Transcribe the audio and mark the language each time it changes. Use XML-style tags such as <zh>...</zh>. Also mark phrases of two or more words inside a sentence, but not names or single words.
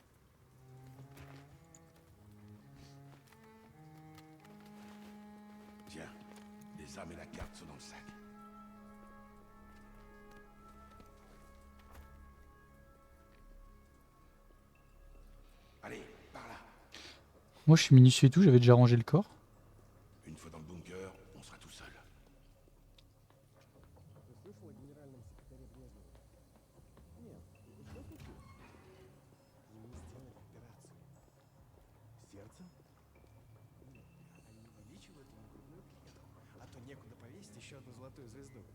<fr>Tiens, les armes et la carte sont dans le sac. Allez, par là. Moi, je suis minutieux et tout, j'avais déjà rangé le corps. Une fois dans le bunker, on sera tout seul.</fr> <ru>Сердце? Они увеличивают ему грудную клетку, а то некуда повесить еще одну золотую звезду.</ru>